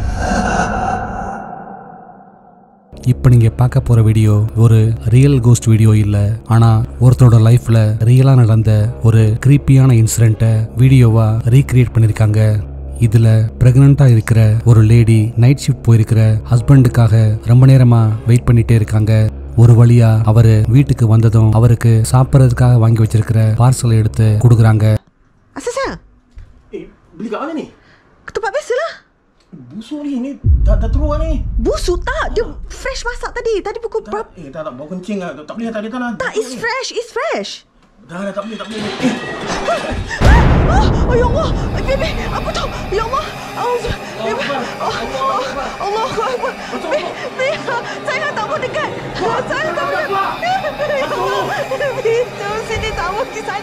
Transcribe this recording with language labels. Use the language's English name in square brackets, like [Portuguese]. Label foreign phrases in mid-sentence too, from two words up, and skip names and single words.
[Tamil] இப்ப நீங்க பார்க்க போற வீடியோ ஒரு [English] real ghost video [Tamil] இல்ல, ஆனா ஒருத்தரோட லைஃப்ல ரியலா நடந்த ஒரு கிரீப்பியான [English] incident video recreate [Tamil] பண்ணிருக்காங்க. இதுல பிரெக்னண்டா இருக்கிற ஒரு [English] lady night shift [Tamil] போயிருக்கிற ஹஸ்பண்டுக்காக ரொம்ப நேரமா வெயிட் பண்ணிட்டே இருக்காங்க. ஒரு வழியா அவரு வீட்டுக்கு வந்ததும் அவருக்கு சாப்பிட்றதுக்காக வாங்கி வச்சிருக்கிற பார்சலை எடுத்து கொடுக்குறாங்க. [Malay] Beli kat mana ni? Ke tempat biasa lah. Busuk ni dah teruk ni. Busuk tak? Dia fresh masak tadi. Tadi pukul berapa? Tak bau kencing lah. Tak boleh tak ada. Tak, [English] it's fresh. It's fresh. [Malay] Dah tak boleh. Oh ya Allah. Baby, apa tu? Ya Allah. Allah Akbar. Baby, saya tak mau dekat. Saya tak mau dekat. Baby, sini tak mau pergi sana.